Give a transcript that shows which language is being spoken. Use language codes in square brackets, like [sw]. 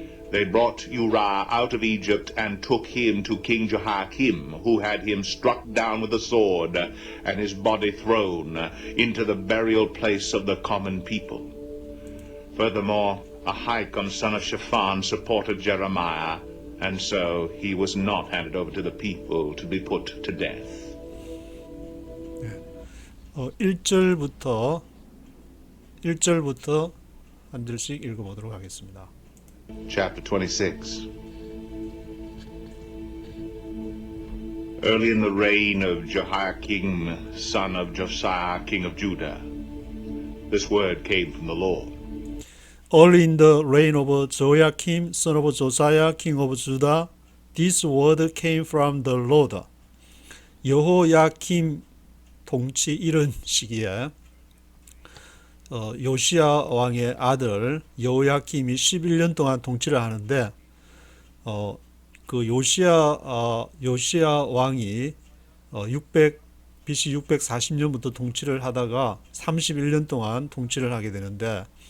[en] They brought Uriah out of Egypt and took him to King Jehoiakim, who had him struck down with a sword and his body thrown into the burial place of the common people. Furthermore, Ahikam, son of Shaphan, supported Jeremiah, and so he was not handed over to the people to be put to death. [ko] 1절부터 한 절씩 읽어보도록 하겠습니다. [en] Chapter 26. Early in the reign of Jehoiakim, son of Josiah, king of Judah, this word came from the Lord. Early in the reign of Joachim, son of Josiah, king of Judah, this word came from the Lord. [ko] 여호야킴 통치 이런 시기에 요시야 왕의 아들 여호야킴이 11년 동안 통치를 하는데 그 요시야 왕이 600 BC 640년부터 통치를 하다가 31년 동안 통치를 하게 되는데